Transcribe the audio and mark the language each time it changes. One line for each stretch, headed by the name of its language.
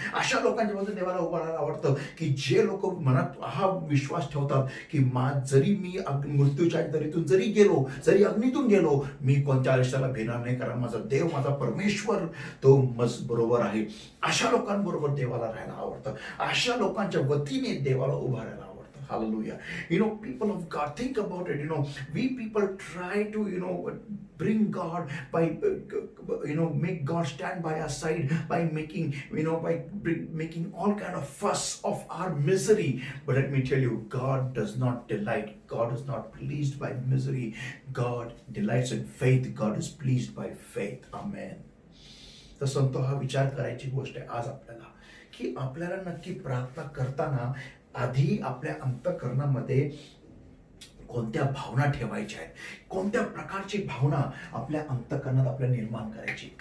Marathi: अशा लोकांच्या बाजूने देवाला उभं राहायला आवडतं की जे लोक मनात हा विश्वास ठेवतात की जरी मी मृत्यूच्या दरीतून जरी गेलो, जरी अग्नीतून गेलो, मी कोणत्या आयुष्याला भेटणार नाही, कारण माझा देव, माझा परमेश्वर तो बरोबर आहे. अशा लोकांबरोबर देवाला राहायला आवडतं. अशा लोकांच्या वतीने देवाला उभं राहायला आवडतं.
English: Hallelujah. People of God, think about it. We people try to, bring God by, make God stand by our side by making, making all kind of fuss of our misery. But let me tell you, God does not delight. God is not pleased by misery. God delights in faith. God is pleased by faith. Amen.
Marathi: तर संतो, हा विचार करायची गोष्ट आहे आज आपल्याला की आपल्याला नक्की प्रार्थना करताना आधी आपल्या अंतःकरणामध्ये कोणत्या भावना ठेवायच्या आहेत, कोणत्या प्रकारची भावना आपल्या अंतःकरणात आपल्या निर्माण करायची.